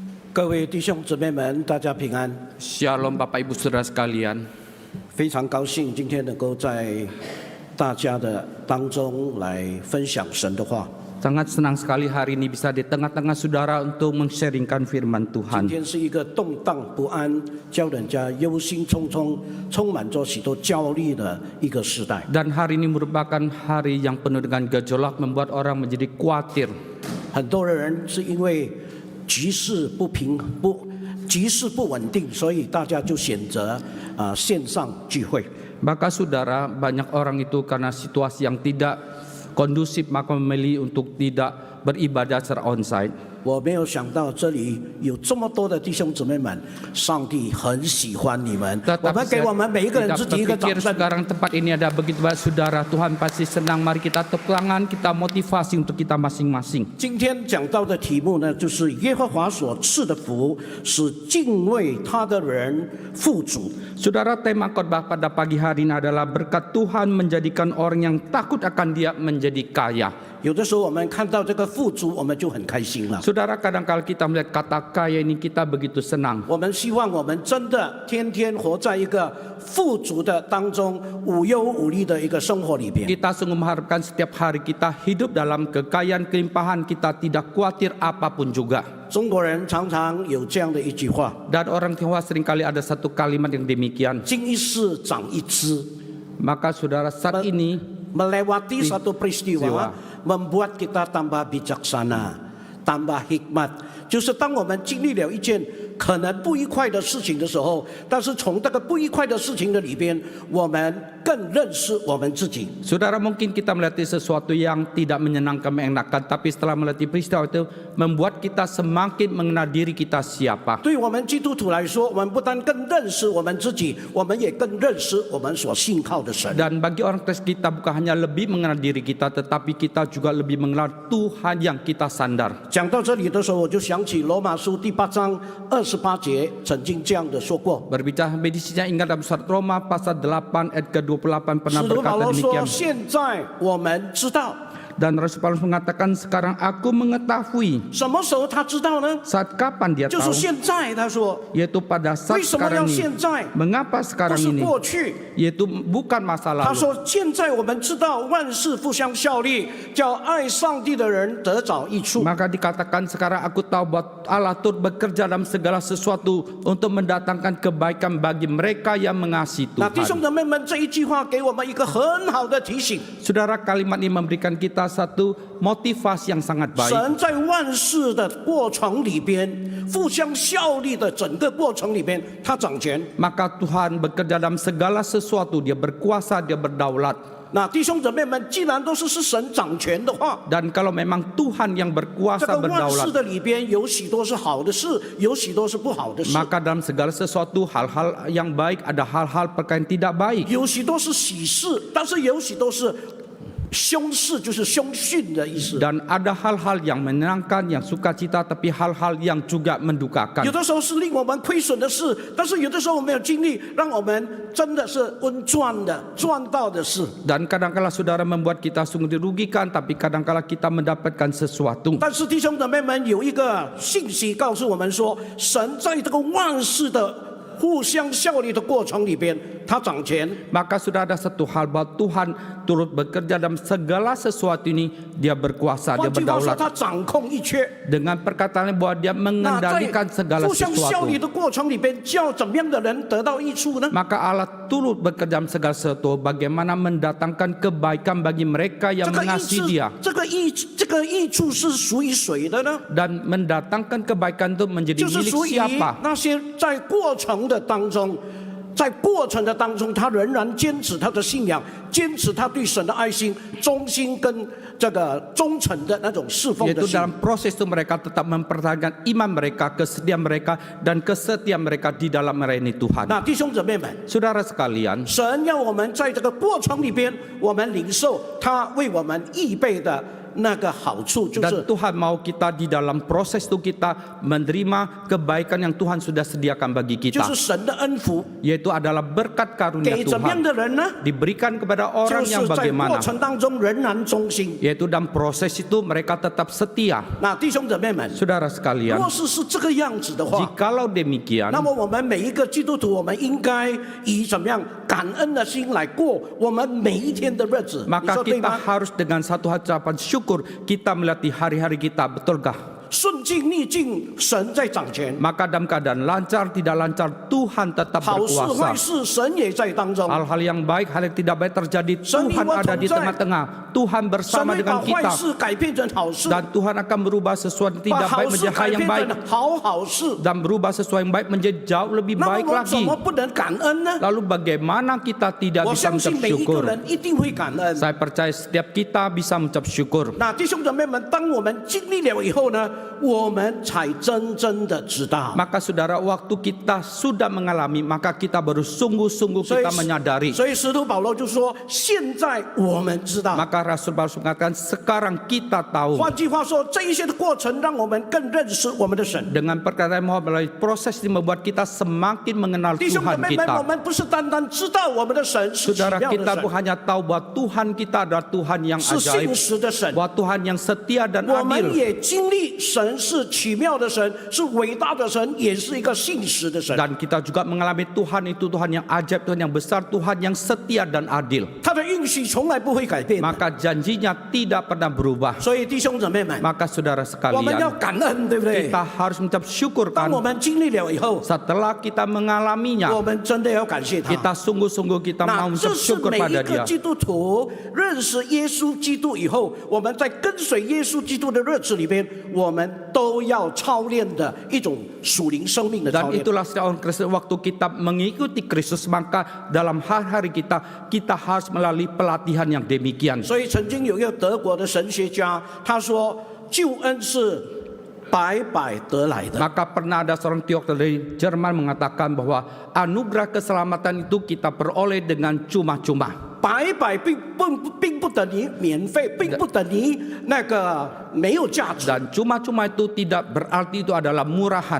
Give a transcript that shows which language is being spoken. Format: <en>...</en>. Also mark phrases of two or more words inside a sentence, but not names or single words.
<zh>各位弟兄姊妹们，大家平安！</zh> <id>Shalom Bapak Ibu Saudara sekalian.</id> <zh>非常高兴今天能够在大家的当中来分享神的话。</zh> <id>Sangat senang sekali hari ini bisa di tengah-tengah saudara untuk men-sharingkan firman</id> <zh>今</zh> <id>Tuhan.</id> <zh>天是一个动荡不安、叫人家忧心忡忡、充满着许多焦虑的一个时代。</zh> <id>Dan hari ini merupakan hari yang penuh dengan gejolak, membuat orang menjadi khawatir.</id> <zh>很多人是因为局势不稳定，所以大家就选择线上聚会。</zh> <id>Maka saudara, banyak orang itu karena situasi yang tidak kondusif maka memilih untuk tidak beribadah secara onsite.</id> <zh>我没有想到这里有这么多的弟兄姊妹们，上帝很喜欢你们。我们给我们每一个人自己一个掌</zh> <id>Tidak</id> <zh>声。</zh> <id>sekarang tempat ini ada begitu banyak saudara, Tuhan pasti senang. Mari kita tepuk tangan, kita motivasi untuk kita masing-masing.</id> <zh>今天讲到的题目呢，就是耶和华所赐的福，使敬畏他的人富足。</zh> <id>Saudara, tema khotbah pada pagi hari ini adalah berkat Tuhan menjadikan orang yang takut akan Dia menjadi kaya.</id> <zh>有的时候我们看到这个富足，我们就很开心了。</zh> <id>Saudara, kadang-kala kita melihat kata kaya ini kita begitu senang.</id> <zh>我们希望我们真的天天活在一个富足的当中，无忧无虑的一个生活里边。</zh> <id>Kita sungguh mengharapkan setiap hari kita hidup dalam kekayaan kelimpahan, kita tidak khawatir apapun juga.</id> <zh>中国人常常有这样的一句话：</zh> <id>Dan orang Tionghoa seringkali ada satu kalimat yang demikian.</id> <zh>经一事长一智。</zh> <id>Maka saudara, saat ini melewati satu peristiwa membuat kita tambah bijaksana, tambah hikmat.</id> <zh>就是当我们经历了一件可能不愉快的事情的时候，但是从这个不愉快的事情的里边，我们更认识我们自己。</zh> <id>Saudara, mungkin kita melewati sesuatu yang tidak menyenangkan, mengenakan, tapi setelah melewati peristiwa itu membuat kita semakin mengenal diri kita siapa.</id> <zh>对我们基督徒来说，我们不但更认识我们自己，我们也更认识我们所信靠的神。</zh> <id>Dan bagi orang Kristen kita bukan hanya lebih mengenal diri kita, tetapi kita juga lebih mengenal Tuhan yang kita sandar.</id> <zh>讲到这里的时候，我就想起罗马书第8章28节曾经这样的说过。</zh> <id>Berbicara medisinya ingat dalam surat Roma pasal 8 ayat ke-28 pernah</id> <zh>使徒保</zh> <id>berkata</id> <zh>罗说：“</zh> <id>demikian.</id> <zh>现在我们知道。”</zh> <id>Dan Rasul Paulus mengatakan sekarang aku mengetahui.</id> <zh>什么时候他知道呢？</zh> <id>Saat kapan dia</id> <zh>就</zh> <id>tahu?</id> <zh>是现在。他说</zh> <id>Yaitu pada：“</id> <zh>为</zh> <id>saat</id> <zh>什么</zh> <id>sekarang</id> <zh>要现</zh> <id>ini.</id> <zh>在？</zh> <id>Mengapa</id> <zh>不</zh> <id>sekarang</id> <zh>是</zh> <id>ini?</id> <zh>过去。”</zh> <id>Yaitu bukan masa</id> <zh>他</zh> <id>lalu.</id> <zh>说：“现在我们知道万事互相效力，叫爱上帝的人得着益处。”</zh> <id>Maka dikatakan sekarang aku tahu bahwa Allah turut bekerja dalam segala sesuatu untuk mendatangkan kebaikan bagi mereka yang mengasihi</id> <zh>那弟兄</zh> <id>Tuhan.</id> <zh>姊妹们，这一句话给我们一个很好的提醒：</zh> <id>Saudara, kalimat ini memberikan kita satu motivasi yang sangat baik.</id> <zh>神在万事的过程里边，互相效力的整个过程里边，他掌权。</zh> <id>Maka Tuhan bekerja dalam segala sesuatu, Dia berkuasa, Dia berdaulat.</id> <zh>那弟兄姊妹们，既然都是神掌权的话，</zh> <id>Dan kalau memang Tuhan yang</id> <zh>这</zh> <id>berkuasa</id> <zh>个万事</zh> <id>berdaulat,</id> <zh>的里边有许多是好的事，有许多是不好的事。</zh> <id>maka dalam segala sesuatu hal-hal yang baik ada hal-hal perkara yang tidak baik.</id> <zh>有许多是喜事，但是有许多是凶事，就是凶讯的意思。</zh> <id>Dan ada hal-hal yang menyenangkan, yang sukacita, tapi hal-hal yang juga mendukakan.</id> <zh>有的时候是令我们亏损的事，但是有的时候我们有经历，让我们真的是温赚的、赚到的事。</zh> <id>Dan kadang-kala saudara membuat kita sungguh dirugikan, tapi kadang-kala kita mendapatkan sesuatu.</id> <zh>但是弟兄姊妹们有一个信息告诉我们说，神在这个万事的互相效力的过程里边，他掌权。</zh> <id>Maka sudah ada satu hal bahwa Tuhan turut bekerja dalam segala sesuatu ini. Dia berkuasa,</id> <zh>换</zh> <id>Dia</id> <zh>句话说，</zh> <id>berdaulat.</id> <zh>他掌控一切。</zh> <id>Dengan perkataannya bahwa Dia</id> <zh>那在</zh> <id>mengendalikan segala</id> <zh>互相效</zh> <id>sesuatu.</id> <zh>力的过程里边，叫怎么样的人得到益处呢？</zh> <id>Maka Allah turut bekerja dalam segala sesuatu, bagaimana mendatangkan kebaikan bagi mereka</id> <zh>这</zh> <id>yang</id> <zh>个益</zh> <id>mengasihi</id> <zh>处</zh> <id>Dia.</id> <zh>这个益处是属于谁的呢？</zh> <id>Dan mendatangkan kebaikan itu menjadi</id> <zh>就是</zh> <id>milik</id> <zh>属于</zh> <id>siapa?</id> <zh>那些在过程的当中，在过程的当中，他仍然坚持他的信仰，坚持他对神的爱心、忠心跟这个忠诚的那种侍奉的</zh> <id>Yaitu</id> <zh>心。</zh> <id>dalam proses itu mereka tetap mempertahankan iman mereka, kesetiaan mereka, dan kesetiaan mereka di dalam melayani Tuhan.</id> <zh>那弟兄姊妹们，</zh> <id>Saudara sekalian,</id> <zh>神要我们在这个过程里边，我们领受他为我们预备的那个好处，就</zh> <id>Dan</id> <zh>是</zh> <id>Tuhan mau kita di dalam proses itu kita menerima kebaikan yang Tuhan sudah sediakan bagi</id> <zh>就</zh> <id>kita,</id> <zh>是神的恩福，</zh> <id>yaitu adalah berkat karunia</id> <zh>给怎么样</zh> <id>Tuhan</id> <zh>的人呢？</zh> <id>diberikan kepada</id> <zh>就</zh> <id>orang</id> <zh>是</zh> <id>yang</id> <zh>在过</zh> <id>bagaimana,</id> <zh>程当中仍然忠心。</zh> <id>yaitu dalam proses itu mereka tetap setia.</id> <zh>那弟兄姊妹们，</zh> <id>Saudara sekalian,</id> <zh>若是这个样子的话，</zh> <id>jikalau demikian,</id> <zh>那么我们每一个基督徒，我们应该以怎么样感恩的心来过我们每一天的日子，你</zh> <id>maka</id> <zh>说对</zh> <id>kita</id> <zh>吗？</zh> <id>harus dengan satu ucapan syukur kita melatih hari-hari kita, betulkah?</id> <zh>顺境逆境，神在掌权；</zh> <id>Maka dalam keadaan lancar tidak lancar, Tuhan tetap</id> <zh>好事坏</zh> <id>berkuasa.</id> <zh>事，神也在当中。</zh> <id>Hal-hal yang baik, hal yang tidak baik terjadi, Seni Tuhan ada di watonzai. tengah-tengah. Tuhan</id> <zh>神</zh> <id>bersama</id> <zh>会把</zh> <id>dengan</id> <zh>坏</zh> <id>kita.</id> <zh>事改变成好事，</zh> <id>Dan Tuhan akan berubah sesuatu yang</id> <zh>把</zh> <id>tidak</id> <zh>好</zh> <id>baik</id> <zh>事</zh> <id>menjadi</id> <zh>改</zh> <id>hal yang</id> <zh>变</zh> <id>baik.</id> <zh>成好事。</zh> <id>Dan berubah sesuatu yang baik menjadi jauh lebih</id> <zh>那</zh> <id>baik</id> <zh>么我怎</zh> <id>lagi.</id> <zh>么不能感恩呢？</zh> <id>Lalu bagaimana kita tidak</id> <zh>我</zh> <id>bisa</id> <zh>相信</zh> <id>mengucap</id> <zh>每一个</zh> <id>syukur?</id> <zh>人一定会感恩。</zh> <id>Saya percaya setiap kita bisa mengucap syukur.</id> <zh>那弟兄姊妹们，当我们经历了以后呢，我们才真正的知道。</zh> <id>Maka saudara, waktu kita sudah mengalami, maka kita baru sungguh-sungguh</id> <zh>所以</zh> <id>kita menyadari.</id> <zh>所以使徒保罗就说：“现在我们知道。”</zh> <id>Maka Rasul Paulus mengatakan, sekarang kita tahu.</id> <zh>换句话说，这一些的过程让我们更认识我们的神。</zh> <id>Dengan perkataan bahwa melalui proses ini membuat kita semakin mengenal</id> <zh>弟兄姊</zh> <id>Tuhan</id> <zh>妹们，我</zh> <id>kita.</id> <zh>们不是单单知道我们的神是奇</zh> <id>Saudara,</id> <zh>妙</zh> <id>kita</id> <zh>的</zh> <id>bukan</id> <zh>神，</zh> <id>hanya tahu bahwa Tuhan kita adalah Tuhan yang</id> <zh>是</zh> <id>ajaib,</id> <zh>信实的神。</zh> <id>bahwa Tuhan yang setia dan</id> <zh>我们</zh> <id>adil.</id> <zh>也经历神是奇妙的神，是伟大的神，也是一个信实的神。</zh> <id>Dan kita juga mengalami Tuhan itu Tuhan yang ajaib, Tuhan yang besar, Tuhan yang setia dan adil.</id> <zh>他的应许从来不会改变的。</zh> <id>Maka janjinya tidak pernah berubah.</id> <zh>所以弟兄姊妹们，</zh> <id>Maka saudara</id> <zh>我们要</zh> <id>sekalian,</id> <zh>感恩，对不对？</zh> <id>kita harus mengucap syukur</id> <zh>当</zh> <id>kan.</id> <zh>我们经历了以后，</zh> <id>Setelah kita</id> <zh>我</zh> <id>mengalaminya,</id> <zh>们真的要感谢他。</zh> <id>kita sungguh-sungguh kita</id> <zh>那</zh> <id>mau</id> <zh>这</zh> <id>mengucap</id> <zh>是</zh> <id>syukur</id> <zh>每一</zh> <id>pada</id> <zh>个</zh> <id>Dia.</id> <zh>基督徒认识耶稣基督以后，我们在跟随耶稣基督的日子里边，我们都要操练的一种属灵生命的操</zh> <id>Dan</id> <zh>练。</zh> <id>itulah setiap orang Kristen, waktu kita mengikuti Kristus, maka dalam hari-hari kita harus melalui pelatihan yang demikian.</id> <zh>所以曾经有一个德国的神学家，他说救恩是白白得来的。</zh> <id>Maka pernah ada seorang teolog dari Jerman mengatakan bahwa anugerah keselamatan itu kita peroleh dengan cuma-cuma.</id> <zh>白白并不等于免费，并不等于那个没有价值。</zh> <id>Dan cuma-cuma itu tidak berarti itu adalah murahan.</id>